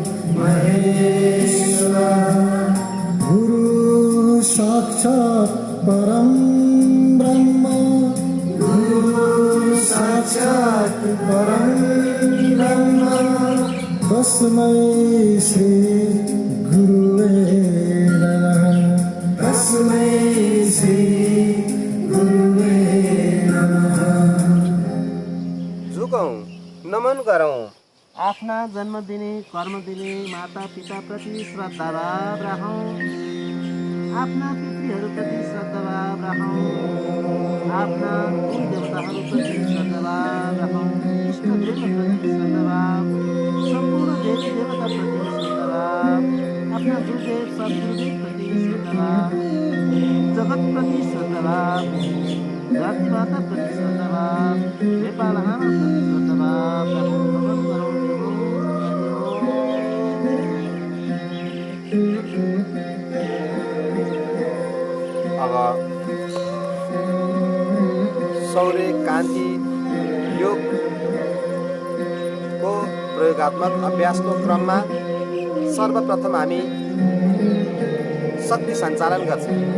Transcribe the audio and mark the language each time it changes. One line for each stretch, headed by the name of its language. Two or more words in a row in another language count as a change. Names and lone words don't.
Sanskrit: महेश्वरः गुरुः साक्षात् परं ब्रह्म गुरुः साक्षात् परं ब्रह्म तस्मै श्री गुरुवे नमः तस्मै श्री गुरुवे नमः
Nepali: झुकौँ नमन गरौँ आफ्ना जन्म दिने कर्म दिने माता पिता प्रति श्रद्धाभाव राखौँ आफ्ना पितृहरूप्रति श्रद्धाभाव राखौँ आफ्ना कुल देवताहरूप्रति श्रद्धाभाव राखौँ इष्ट देवप्रति श्रद्धाभाव सम्पूर्ण देवी देवताप्रति श्रद्धाभाव आफ्ना गुरुदेव सद्गुरुदेवप्रति श्रद्धाभाव जगतप्रति श्रद्धाभाव धरती माताप्रति श्रद्धाभाव नेपाल आमाप्रति श्रद्धाभाव राखौँ नमन गरौँ अब सौर्य कान्ति योगको प्रयोगात्मक अभ्यासको क्रममा सर्वप्रथम हामी शक्ति सञ्चालन गर्छौँ।